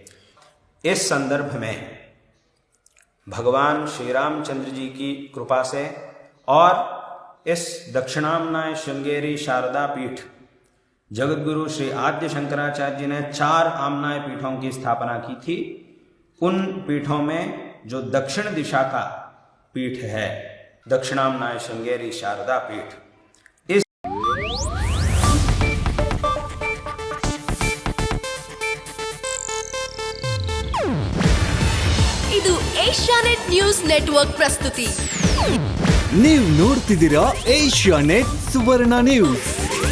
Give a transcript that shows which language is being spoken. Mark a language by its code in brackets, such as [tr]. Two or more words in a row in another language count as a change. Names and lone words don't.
[hi] इस संदर्भ में भगवान श्री रामचंद्र जी की कृपा से और इस दक्षिणामनाय श्रृंगेरी शारदा पीठ जगतगुरु श्री आद्य शंकराचार्य जी ने 4 आमनाय पीठों की स्थापना की थी। उन पीठों में जो दक्षिण दिशा का पीठ है, दक्षिणामनाय श्रृंगेरी शारदा पीठ, [kn] ಇದು ಏಷ್ಯಾನೆಟ್ ನ್ಯೂಸ್ ನೆಟ್ವರ್ಕ್ ಪ್ರಸ್ತುತಿ. ನೀವು ನೋಡ್ತಿದ್ದೀರಾ ಏಷ್ಯಾನೆಟ್ ಸುವರ್ಣ ನ್ಯೂಸ್.